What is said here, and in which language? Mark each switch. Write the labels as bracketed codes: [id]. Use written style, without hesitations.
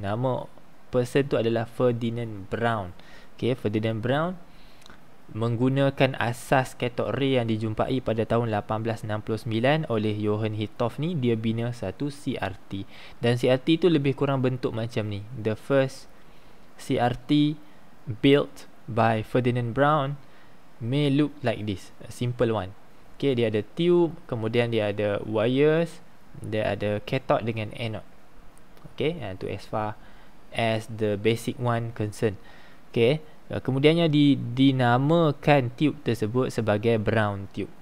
[ms] Nama person tu adalah Ferdinand Braun. Okay, Ferdinand Braun menggunakan asas cathode ray yang dijumpai pada tahun 1869 oleh Johann Hittorf ni. Dia bina satu CRT, dan CRT tu lebih kurang bentuk macam ni. [en] The first CRT built by Ferdinand Braun may look like this, a simple one. [ms] Okay, dia ada tube, kemudian dia ada wires, dia ada cathode dengan anode. [en] Okay, itu as far as the basic one concern. [ms] Okay, kemudiannya dinamakan tube tersebut sebagai Braun tube.